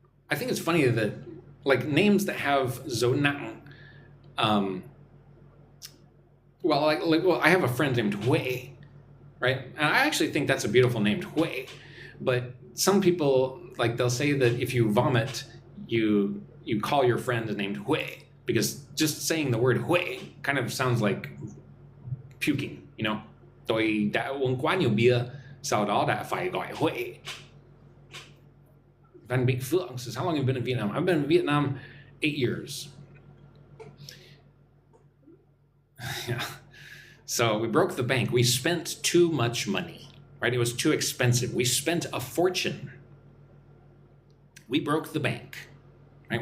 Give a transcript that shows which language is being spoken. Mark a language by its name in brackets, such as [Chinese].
[English] I think it's funny that like names that have Zonang, well, I have a friend named Hui, right? And I actually think that's a beautiful name, Hui. But some people, like they'll say that if you vomit, you call your friend named Hui, because just saying the word Hui kind of sounds like puking, you know? [Vietnamese] Tôi đã uống quá nhiều bia, sau đó đã phải gọi Hui. [English] Van Beek Phượng says, how long have you been in Vietnam? I've been in Vietnam 8 years. Yeah. So we broke the bank. We spent too much money, right? It was too expensive. We spent a fortune. We broke the bank, right?